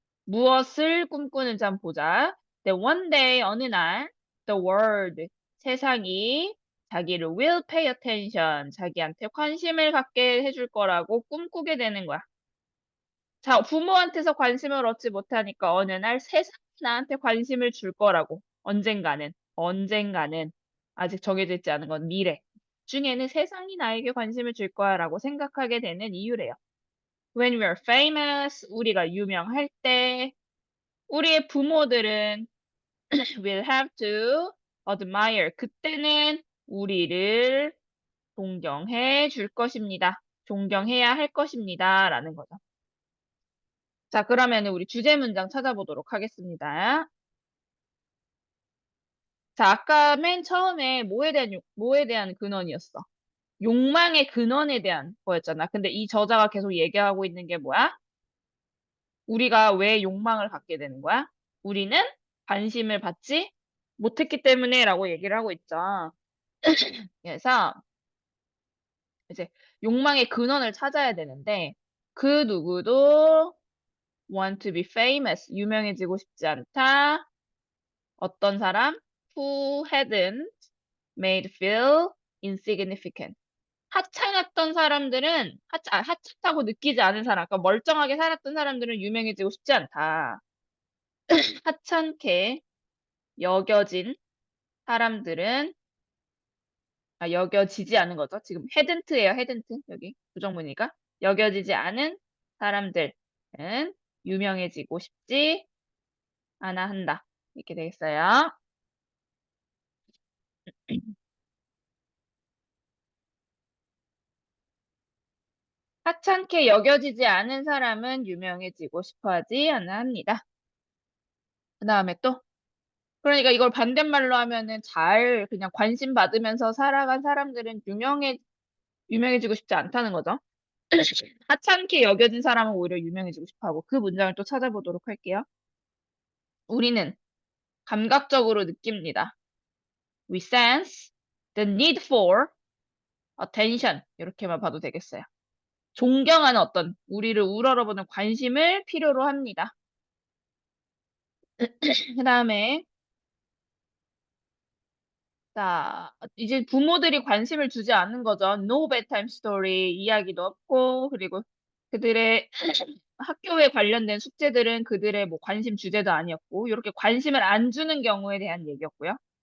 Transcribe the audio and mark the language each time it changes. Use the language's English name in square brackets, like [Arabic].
[Korean] 무엇을 꿈꾸는지 한번 보자. [English] That one day, [Korean] 어느 날, [English] the world, [Korean] 세상이 자기를 [English] will pay attention, [Korean] 자기한테 관심을 갖게 해줄 거라고 꿈꾸게 되는 거야. 자, 부모한테서 관심을 얻지 못하니까 어느 날 세상이 나한테 관심을 줄 거라고. 언젠가는. 아직 정해져 있지 않은 건 미래. 중에는 세상이 나에게 관심을 줄 거야라고 생각하게 되는 이유래요. [English] When we are famous, [Korean] 우리가 유명할 때, 우리의 부모들은 [English] will have to admire. [Korean] 그때는 우리를 존경해 줄 것입니다. 존경해야 할 것입니다. 라는 거죠. 자, 그러면 우리 주제 문장 찾아보도록 하겠습니다. 자, 아까 맨 처음에 뭐에 대한 근원이었어? 욕망의 근원에 대한 거였잖아. 근데 이 저자가 계속 얘기하고 있는 게 뭐야? 우리가 왜 욕망을 갖게 되는 거야? 우리는 관심을 받지 못했기 때문에 라고 얘기를 하고 있죠. 그래서 이제 욕망의 근원을 찾아야 되는데 그 누구도 [English] want to be famous, [Korean] 유명해지고 싶지 않다. 어떤 사람? [English] Who hadn't made feel insignificant. [Korean] 하찮았던 사람들은 하찮다고 느끼지 않은 사람, 그러니까 멀쩡하게 살았던 사람들은 유명해지고 싶지 않다. 하찮게 여겨진 사람들은 여겨지지 않은 거죠. 지금 hadn't예요. hadn't 여기 부정문이니까 여겨지지 않은 사람들은 유명해지고 싶지 않아 한다. 이렇게 되겠어요. 하찮게 여겨지지 않은 사람은 유명해지고 싶어 하지 않아 합니다. 그 다음에 또, 그러니까 이걸 반대말로 하면은 잘 그냥 관심 받으면서 살아간 사람들은 유명해지고 싶지 않다는 거죠. 하찮게 여겨진 사람은 오히려 유명해지고 싶어 하고 그 문장을 또 찾아보도록 할게요. 우리는 감각적으로 느낍니다. [English] We sense the need for attention. [Korean] 이렇게만 봐도 되겠어요. 존경하는 어떤 우리를 우러러보는 관심을 필요로 합니다. 그 다음에 자 이제 부모들이 관심을 주지 않는 거죠. [English] No bedtime story [Korean] 이야기도 없고 그리고 그들의 학교에 관련된 숙제들은 그들의 뭐 관심 주제도 아니었고 이렇게 관심을 안 주는 경우에 대한 얘기였고요.